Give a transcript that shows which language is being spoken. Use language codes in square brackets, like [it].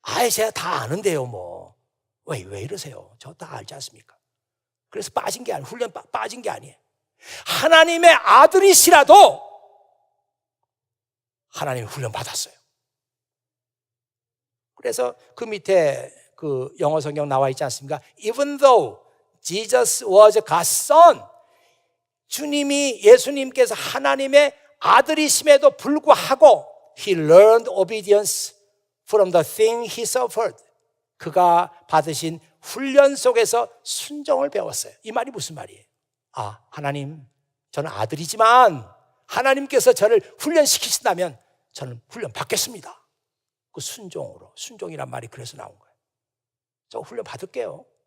[ko] 제가 다 아는데요, 뭐. 왜 이러세요? 저 다 알지 않습니까? 그래서 빠진 게 아니에요. 훈련 빠진 게 아니에요. 하나님의 아들이시라도 하나님의 훈련 받았어요. 그래서 그 밑에 그 영어 성경 나와 있지 않습니까? [en] Even though Jesus was God's son, [ko] 예수님께서 하나님의 아들이심에도 불구하고 [en] He learned obedience from the thing He suffered. [ko] 그가 받으신 훈련 속에서 순종을 배웠어요. 이 말이 무슨 말이에요? 하나님, 저는 아들이지만 하나님께서 저를 훈련시키신다면 저는 훈련 받겠습니다. 그 순종으로, 순종이란 말이 그래서 나온 거예요. 저 훈련 받을게요.